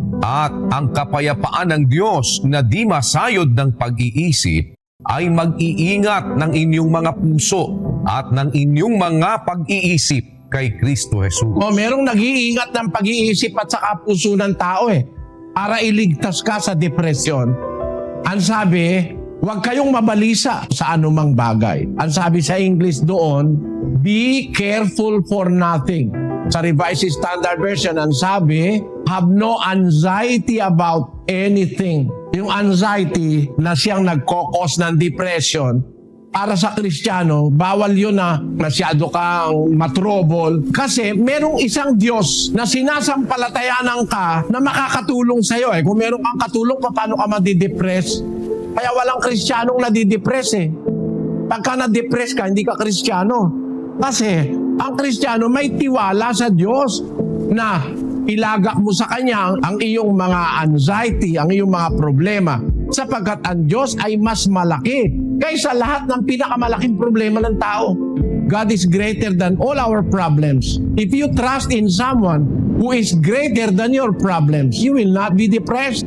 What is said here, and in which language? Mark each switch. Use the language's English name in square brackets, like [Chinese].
[Filipino] At ang kapayapaan ng Diyos na di masayod ng pag-iisip ay mag-iingat ng inyong mga puso at ng inyong mga pag-iisip kay Kristo Jesus. merong nag-iingat ng pag-iisip at saka puso ng tao para iligtas ka sa depresyon. Ang sabi, huwag kayong mabalisa sa anumang bagay. Ang sabi sa English doon, [English] be careful for nothing. Sa Revised Standard Version, [Filipino] ang sabi, [English] have no anxiety about anything. [Filipino] Yung anxiety na siyang nagkokos ng depression, para sa Kristiyano, bawal yun na masyado kang matrobol. Kasi merong isang Diyos na sinasampalatayanan ka na makakatulong sa'yo. Kung meron kang katulong, paano ka madidepress? Kaya walang Kristiyanong nadidepress Pagka na-depress ka, hindi ka Kristiyano. Kasi ang Kristiyano may tiwala sa Diyos na ilagak mo sa Kanya ang iyong mga anxiety, ang iyong mga problema. Sapagkat ang Diyos ay mas malaki kaysa lahat ng pinakamalaking problema ng tao. [English] God is greater than all our problems. If you trust in someone who is greater than your problems, you will not be depressed.